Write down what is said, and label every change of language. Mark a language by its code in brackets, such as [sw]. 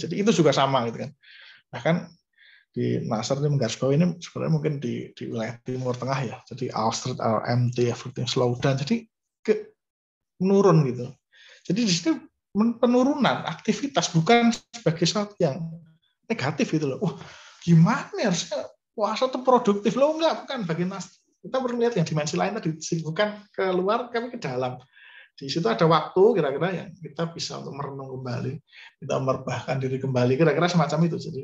[id] Jadi itu juga sama gitu kan. Bahkan di Nasr ini menggarisbawahi ini sebenarnya mungkin di wilayah Timur Tengah ya. [en] Jadi all street are empty, everything slow down. [id] Jadi menurun gitu. Jadi di situ penurunan aktivitas, bukan sebagai sesuatu yang negatif gitu loh. Gimana harusnya puasa itu produktif loh, bukan bagi Nasr. Kita perlu lihat yang dimensi lain tadi, bukan keluar kami ke dalam. Di situ ada waktu kira-kira yang kita bisa untuk merenung kembali, kita merebahkan diri kembali, kira-kira semacam itu.